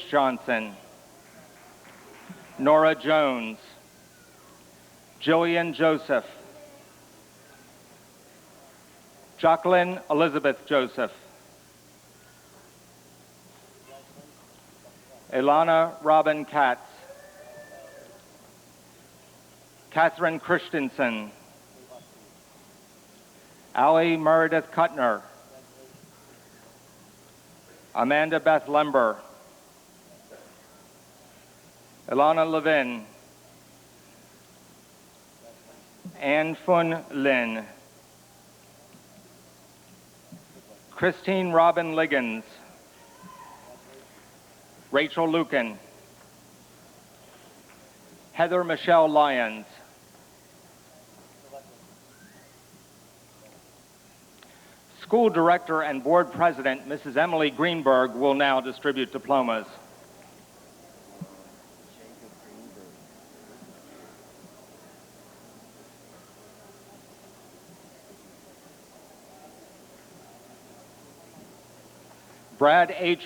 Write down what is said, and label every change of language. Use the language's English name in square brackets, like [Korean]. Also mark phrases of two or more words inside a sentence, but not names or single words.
[English] Johnson, Nora Jones, Jillian Joseph, Jacqueline Elizabeth Joseph, Ilana Robin Katz, Catherine Christensen, Ali Meredith Kuttner, Amanda Beth Lember, Ilana Levin, Ann Fun Lin, Christine Robin Liggins, Rachel Lucan, Heather Michelle Lyons, School Director and Board President Mrs. Emily Greenberg will now distribute diplomas. Brad H.